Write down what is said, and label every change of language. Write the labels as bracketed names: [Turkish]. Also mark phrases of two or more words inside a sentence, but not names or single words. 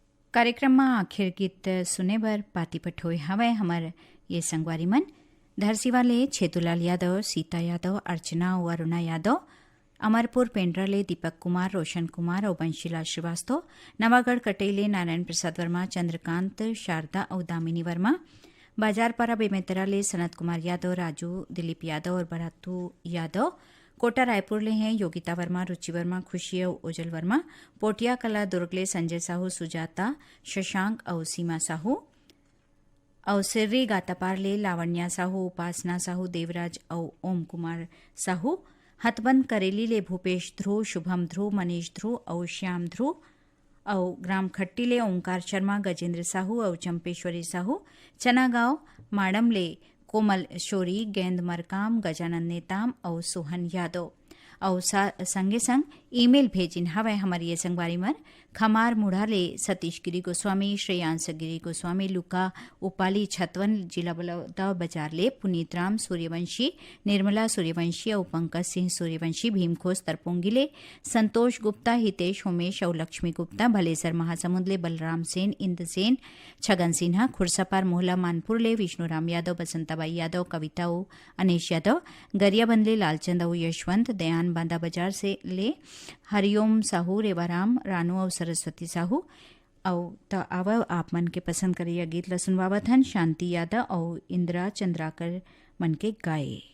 [Chhattisgarhi] कार्यक्रम में आखिर गीत सुने बर पाती पठोय हवे हमर ये संगवारी मन धरसीवाले छेतुलाल यादव, सीता यादव, अर्चना और अरुणा यादव, अमरपुर पेंड्राले दीपक कुमार, रोशन कुमार और बंशीलाल श्रीवास्तव, नवागढ़ कटेले नारायण प्रसाद वर्मा, चंद्रकांत, शारदा और दामिनी वर्मा, बाजारपारा बेमेतराले सनत कुमार यादव, राजू, दिलीप यादव और बरातू यादव, कोटा रायपुर ले हैं योगिता वर्मा, रुचि वर्मा, खुशी और ओजल वर्मा, पोटिया कला दुर्गले संजय साहू, सुजाता, शशांक और सीमा साहू, और सिर्री गातापारले लावण्या साहू, उपासना साहू, देवराज और ओम कुमार साहू, हथबंद करेली ले भूपेश ध्रुव, शुभम ध्रुव, मनीष ध्रुव और श्याम ध्रुव, और ग्राम खट्टी ले ओंकार शर्मा, गजेंद्र साहू और चंपेश्वरी साहू, चनागांव माड़म ले कोमल शोरी, गेंद मरकाम, गजानंद नेताम और सोहन यादव। और संगे संग ईमेल भेजिन हवे हमारी ये संगवारी मन खमार मुढ़ाले सतीश गिरी गोस्वामी, श्रेयांश गिरी गोस्वामी, लुका उपाली छतवन, जिला बलौदा बाजार ले पुनीत राम सूर्यवंशी, निर्मला सूर्यवंशी और पंकज सिंह सूर्यवंशी, भीमखोस तरपोंगिले, संतोष गुप्ता, हितेश उमेश और लक्ष्मी गुप्ता, भलेसर महासमुंद ले बलराम सेन, इंद सेन, छगन सिन्हा, खुरसापार मोहला मानपुर ले विष्णुराम यादव, बसंताबाई यादव, कविता ओ अनेश यादव, गरियाबंद ले लालचंद और यशवंत, दयान बांदा बाजार से ले हरिओम साहू, रेवाराम, रानू और सरस्वती साहू। और त आव आप मन के पसंद करिए गीत ल सुनवावत हन शांति यादव और इंदिरा चंद्राकर मन के गाए।